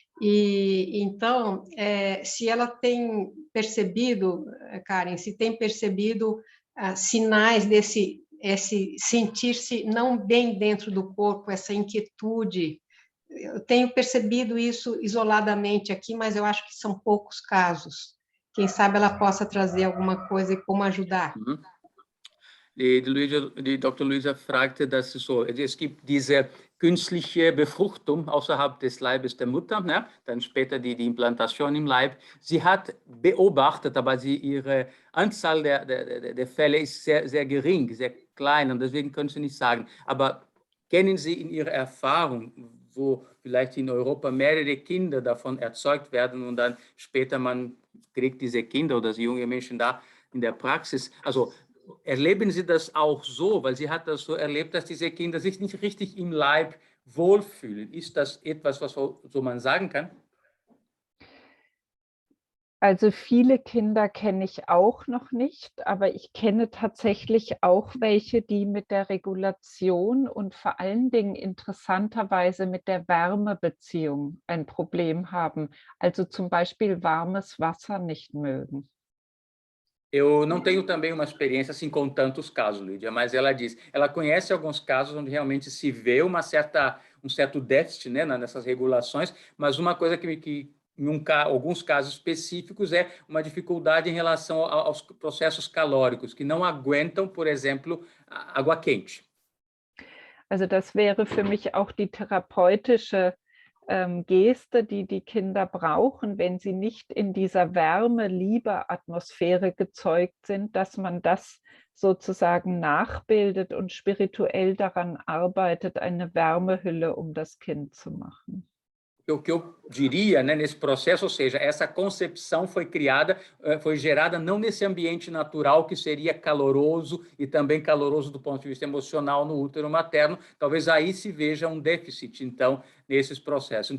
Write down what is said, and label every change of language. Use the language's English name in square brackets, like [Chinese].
[Portuguese] E então, se ela tem percebido, Karen, se tem percebido sinais desse sentir-se não bem dentro do corpo, essa inquietude, eu tenho percebido isso isoladamente aqui, mas eu acho que são poucos casos. Quem sabe ela possa trazer alguma coisa e como ajudar. [German] Mhm. Die Dr. Luisa fragte, dass es gibt diese künstliche Befruchtung außerhalb des Leibes der Mutter, ne? Dann später die Implantation im Leib. Sie hat beobachtet, aber ihre Anzahl der Fälle ist sehr, sehr gering, sehr klein und deswegen können Sie nicht sagen. Aber kennen Sie in Ihrer Erfahrung, wo vielleicht in Europa mehrere Kinder davon erzeugt werden und dann später man kriegt diese Kinder oder die junge Menschen da in der Praxis, also erleben Sie das auch so, weil sie hat das so erlebt, dass diese Kinder sich nicht richtig im Leib wohlfühlen. Ist das etwas, was so man sagen kann? Also viele Kinder kenne ich auch noch nicht, aber ich kenne tatsächlich auch welche, die mit der Regulation und vor allen Dingen interessanterweise mit der Wärmebeziehung ein Problem haben. Also zum Beispiel warmes Wasser nicht mögen. [Portuguese] Eu não tenho também uma experiência assim com tantos casos, Lídia, mas ela diz, ela conhece alguns casos onde realmente se vê um certo déficit, né, nessas regulações, mas uma coisa que em alguns casos específicos é uma dificuldade em relação aos processos calóricos, que não aguentam, por exemplo, água quente. [German] Also das wäre für mich auch die therapeutische Geste, die die Kinder brauchen, wenn sie nicht in dieser Wärme-Liebe-Atmosphäre gezeugt sind, dass man das sozusagen nachbildet und spirituell daran arbeitet, eine Wärmehülle um das Kind zu machen. [Portuguese] O que eu diria, né, nesse processo, ou seja, essa concepção foi gerada não nesse ambiente natural que seria caloroso e também caloroso do ponto de vista emocional no útero materno, talvez aí se veja um déficit, então, nesses processos.